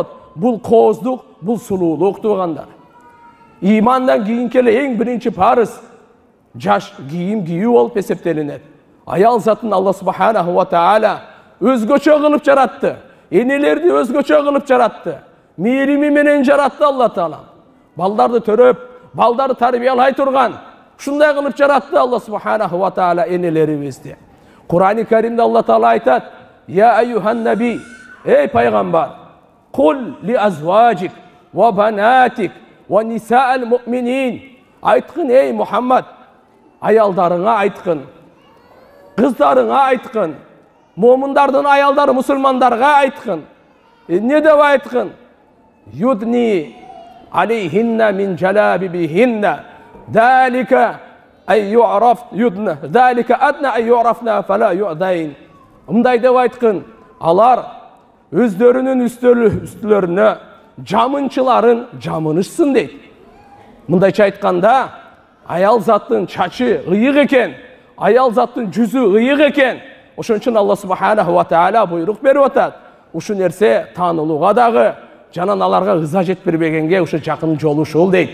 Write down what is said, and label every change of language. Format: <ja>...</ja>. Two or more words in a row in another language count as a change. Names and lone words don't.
<ky>Бул кооздук, бул сулуулук тугандар. Имандан кийинки эле эң биринчи парыз жаш кийим кийүү болуп эсептелинет. Аял затын Алла</ky> <ar>سبحانه وتعالى</ar> <ky>өзгөчө кылып жаратты. Энелерди өзгөчө кылып жаратты. Мээрими менен жаратты Алла Таала. Балдарды төрөп, балдарды тарбиялай турган, ушундай кылып жаратты Алла</ky> <ar>سبحانه وتعالى</ar> <ky>энелерибизди. Кур'ани Каримде Алла Таала айтат:</ky> <ar>"يا أيها النبي,</ar> <ky>эй пайгамбар,</ky> <ar>قل لأزواجك وبناتك ونساء المؤمنين."</ar> <ky>Айткын, эй Мухаммад, аялдарыңа айткын, кыздарыңа айткын, момундардын аялдары мусулмандарга айткын. Не деп айткын?</ky> <ar>يدنين عليهن من جلابيبهن. ذلك أي يعرف يدنى. ذلك أدنى أن يعرفن فلا يؤذين.</ar> <ky>Мындай деп айткын, алар өздөрүнүн үстөлөрүнө жамынчыларын жамынышсын дейт. Мындайча айтканда, аял заттын чачы ыйык экен, аял заттын жүзү ыйык экен. Ошон үчүн Алла</ky> <ar>سبحانه وتعالى</ar> <ky>буйрук берип атат. Ушу нерсе таанылууга дагы, жанан аларга ыза жетпирбегенге ушу жакын жолу ушул дейт.</ky>